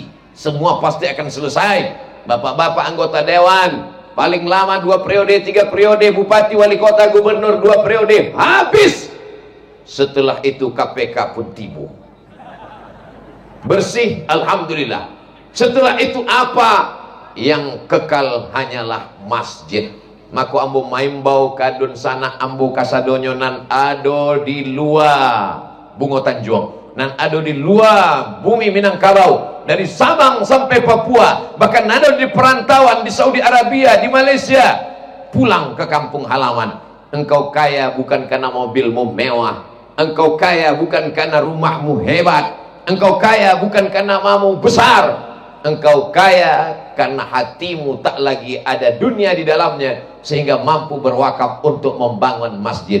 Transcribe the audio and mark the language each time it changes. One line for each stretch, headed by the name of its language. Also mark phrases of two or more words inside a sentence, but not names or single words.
Indonesian: Semua pasti akan selesai. Bapak-bapak anggota dewan, paling lama 2 periode, 3 periode, bupati, wali kota, gubernur 2 periode, habis. Setelah itu KPK pun tiba. Bersih, alhamdulillah. Setelah itu apa? Yang kekal hanyalah masjid.
Minangkabau: Maka ambo maimbau kadun sana ambo kasadonyo nan ado di luar Bungo Tanjuang, nan ado di luar bumi Minangkabau,
Indonesian: dari Sabang sampai Papua, bahkan ada di perantauan di Saudi Arabia, di Malaysia, pulang ke kampung halaman. Engkau kaya bukan karena mobilmu mewah, engkau kaya bukan karena rumahmu hebat, engkau kaya bukan karena namamu besar, engkau kaya karena hatimu tak lagi ada dunia di dalamnya, sehingga mampu berwakaf untuk membangun masjid.